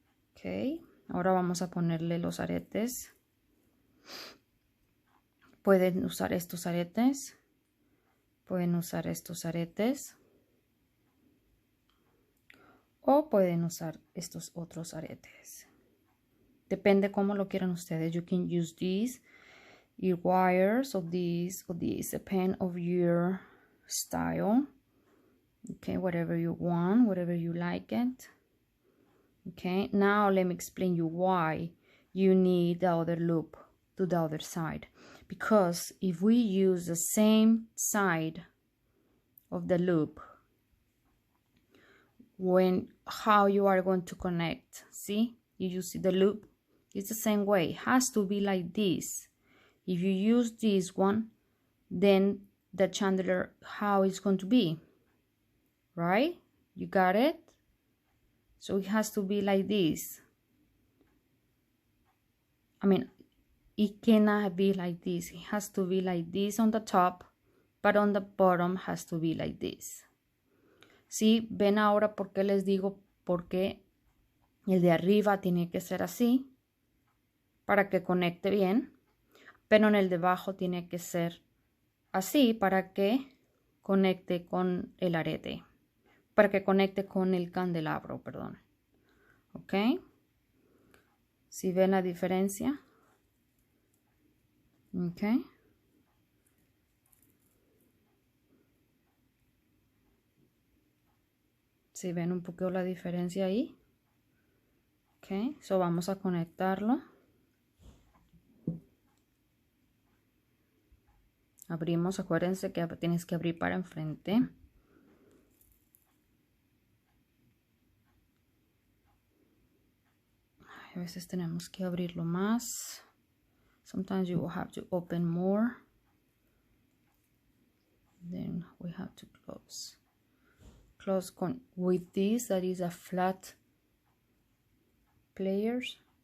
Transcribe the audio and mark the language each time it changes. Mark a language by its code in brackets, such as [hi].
[es] Ok, ahora vamos a ponerle los aretes. Pueden usar estos aretes. Pueden usar estos aretes. O pueden usar estos otros aretes. Depende cómo lo quieran ustedes. [en] You can use these, your wires, or these, depend of your style. Okay, whatever you want, whatever you like it. Okay, now let me explain you why you need the other loop to the other side. because if we use the same side of the loop, how you are going to connect, see, you see the loop, it's the same way, it has to be like this. If you use this one, then the chandelier, how it's going to be, right? You got it? So it has to be like this. I mean, it cannot be like this. It has to be like this on the top, but on the bottom has to be like this. [es] ¿Sí? ¿Ven ahora por qué les digo por qué el de arriba tiene que ser así? Para que conecte bien. Pero en el de abajo tiene que ser así para que conecte con el arete. Para que conecte con el candelabro, perdón. ¿Ok? ¿Sí ven la diferencia? ¿Ok? ¿Sí ven un poco la diferencia ahí? Ok, so vamos a conectarlo. Abrimos, acuérdense que tienes que abrir para enfrente. A veces tenemos que abrirlo más. [en] Sometimes you will have to open more. Then we have to close. Close with this, that is a flat pliers.